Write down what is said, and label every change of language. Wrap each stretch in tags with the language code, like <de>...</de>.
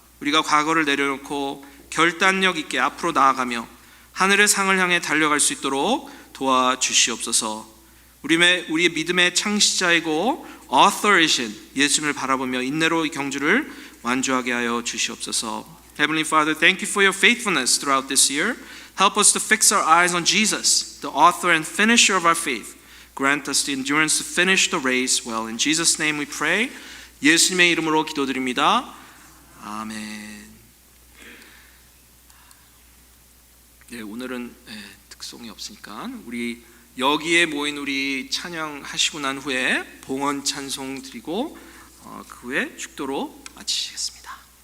<ko>우리가 과거를 내려놓고 결단력 있게 앞으로 나아가며 하늘의 상을 향해 달려갈 수 있도록 도와주시옵소서. 우리의 믿음의 창시자이고 author이신 예수님을 바라보며 인내로 이 경주를 완주하게 하여 주시옵소서.</ko> <en>Heavenly Father, thank you for your faithfulness throughout this year. Help us to fix our eyes on Jesus, the author and finisher of our faith. Grant us the endurance to finish the race well. In Jesus' name we pray.</en> <ko>예수님의 이름으로 기도드립니다. 아멘. 네, 오늘은 특송이 없으니까 우리 여기에 모인 우리 찬양하시고 난 후에 봉헌 찬송 드리고 그 후에 축도로 마치시겠습니다.</ko>